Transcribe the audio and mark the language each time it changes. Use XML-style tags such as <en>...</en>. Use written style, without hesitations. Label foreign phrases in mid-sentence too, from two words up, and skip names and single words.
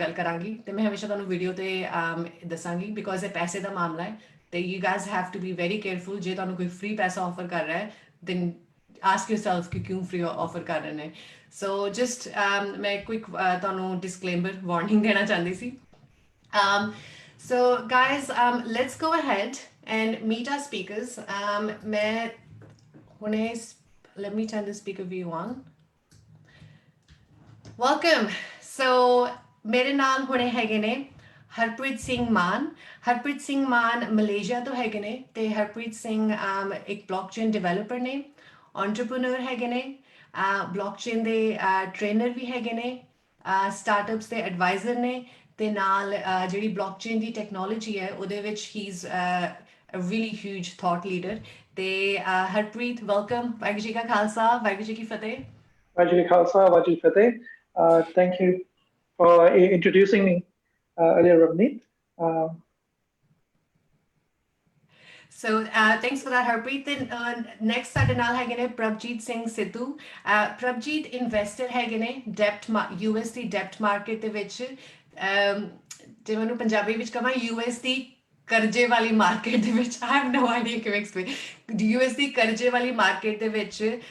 <pa>ਗੱਲ ਕਰਾਂਗੀ ਤੇ ਮੈਂ ਹਮੇਸ਼ਾ ਤੁਹਾਨੂੰ ਵੀਡੀਓ ਤੇ ਦੱਸਾਂਗੀ ਬਿਕੋਜ਼ ਇਹ ਪੈਸੇ ਦਾ ਮਾਮਲਾ ਹੈ ਤੇ</pa> <en>you guys have to be very careful</en> <pa>ਜੇ ਤੁਹਾਨੂੰ ਕੋਈ ਫ੍ਰੀ ਪੈਸਾ ਆਫਰ ਕਰ ਰਿਹਾ ਹੈ</pa> <en>then ask yourself</en> <pa>ਕਿ ਕਿਉਂ</pa> <en>free offer</en> <pa>ਕਰ ਰਹੇ ਨੇ</pa> <en>so just</en> <pa>ਮੈਂ ਕੁਇਕ ਤੁਹਾਨੂੰ</pa> <en>disclaimer warning</en> <pa>ਦੇਣਾ ਚਾਹੁੰਦੀ ਸੀ</pa> <en>so guys let's go ahead and meet our speakers</en> <pa>ਮੈਂ ਹੁਣੇ</pa> <en>let me turn the speaker view on welcome so</en> <pa>ਮੇਰੇ ਨਾਲ ਹੁਣੇ ਹੈਗੇ ਨੇ ਹਰਪ੍ਰੀਤ ਸਿੰਘ ਮਾਨ ਮਲੇਸ਼ੀਆ ਤੋਂ ਹੈਗੇ ਨੇ ਤੇ ਹਰਪ੍ਰੀਤ ਸਿੰਘ ਇੱਕ</pa> <en>blockchain developer</en> <pa>ਨੇ ਐਂਟਰਪ੍ਰੈਨਿਓਰ ਹੈਗੇ ਨੇ ਬਲੌਕਚੇਨ ਦੇ ਟ੍ਰੇਨਰ ਵੀ ਹੈਗੇ ਨੇ ਸਟਾਰਟਅਪਸ ਦੇ ਐਡਵਾਈਜ਼ਰ ਨੇ ਤੇ ਨਾਲ ਜਿਹੜੀ ਬਲੌਕਚੇਨ ਦੀ ਟੈਕਨੋਲੋਜੀ ਹੈ ਉਹਦੇ ਵਿੱਚ ਹੀ ਇਜ਼</pa> <en>a really huge thought leader</en> <pa>ਤੇ ਹਰਪ੍ਰੀਤ ਵੈਲਕਮ ਵਾਹਿਗੁਰੂ ਜੀ ਕਾ ਖਾਲਸਾ ਵਾਹਿਗੁਰੂ ਜੀ ਕੀ ਫਤਿਹ ਵਾਹਿਗੁਰੂ ਜੀ ਕਾ ਖਾਲਸਾ ਵਾਹਿਗੁਰੂ ਜੀ ਕੀ ਫਤਿਹ</pa> <en>thank you for introducing me earlier Ravneet So thanks for that Harpreet and next</en> <pa>ਸਾਡੇ ਨਾਲ ਹੈਗੇ ਨੇ ਪ੍ਰਭਜੀਤ ਸਿੰਘ ਸਿੱਧੂ ਪ੍ਰਭਜੀਤ ਇਨਵੈਸਟਰ ਹੈਗੇ ਨੇ USD</pa> <en>debt market</en> <pa>ਦੇ ਵਿੱਚ ਜੇ ਮੈਨੂੰ ਪੰਜਾਬੀ ਵਿੱਚ ਕਹਾਂ USD ਕਰਜ਼ੇ ਵਾਲੀ ਮਾਰਕੀਟ ਦੇ ਵਿੱਚ</pa> <en>I have no idea</en> <pa>ਕਿਵੇਂ ਐਕਸਪਲੇਨ USD ਕਰਜ਼ੇ ਵਾਲੀ ਮਾਰਕੀਟ ਦੇ ਵਿੱਚ</pa>